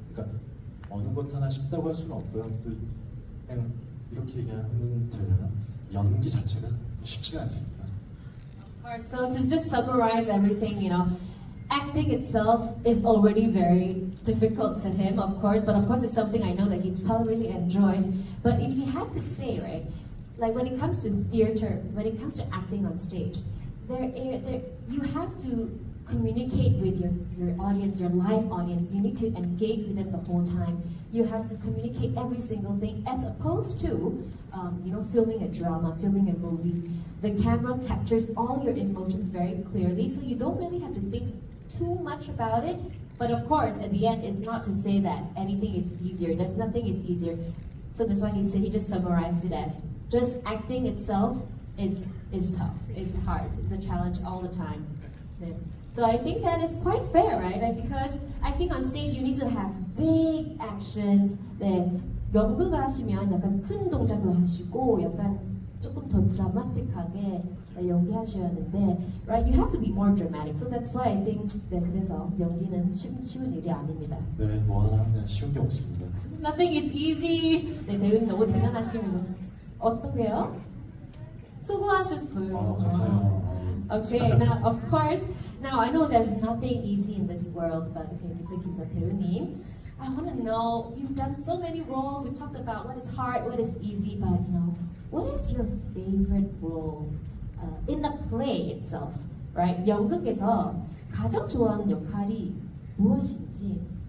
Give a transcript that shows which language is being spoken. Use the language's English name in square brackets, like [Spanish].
[Korean] 그러니까 어느 것 하나 쉽다고 할 수는 없고요. 또 그냥 이렇게 얘기하면 되려나 연기 자체가 쉽지가 않습니다. [English] So to just summarize everything, acting itself is already very difficult to him, of course, but of course it's something I know that he really enjoys. But if he had to say, right, like when it comes to theater, when it comes to acting on stage, you have to communicate with your audience, your live audience. You need to engage with them the whole time. You have to communicate every single thing, as opposed to, filming a drama, filming a movie. The camera captures all your emotions very clearly, so you don't really have to think too much about it. But of course, at the end, it's not to say that anything is easier. There's nothing is easier. So that's why he just summarized it as just acting itself is tough. It's hard. It's a challenge all the time. Yeah. So I think that is quite fair, right? Because I think on stage you need to have big actions. [Korean] 네, 연극을 하시면 약간 큰 동작을 하시고 약간 조금 더 드라마틱하게 연기하셔야 하는데, [English] right? You have to be more dramatic. So that's why I think [Korean] 네, 그래서 연기는 쉬운 일이 아닙니다. 네, 뭐 하나 그냥 쉬운 게 없습니다. [English] Nothing is easy. [Korean] 네, 배우님 너무 대단하십니다. 어떠세요? 수고하셨어요. 감사해요. [English] Okay, now of course, now I know there's nothing easy in this world, but okay, Mr. Kim 배우님, I want to know, you've done so many roles, we've talked about what is hard, what is easy, but what is your favorite role in the play itself, right? [Korean] 연극에서 가장 좋아하는 역할이 무엇인지.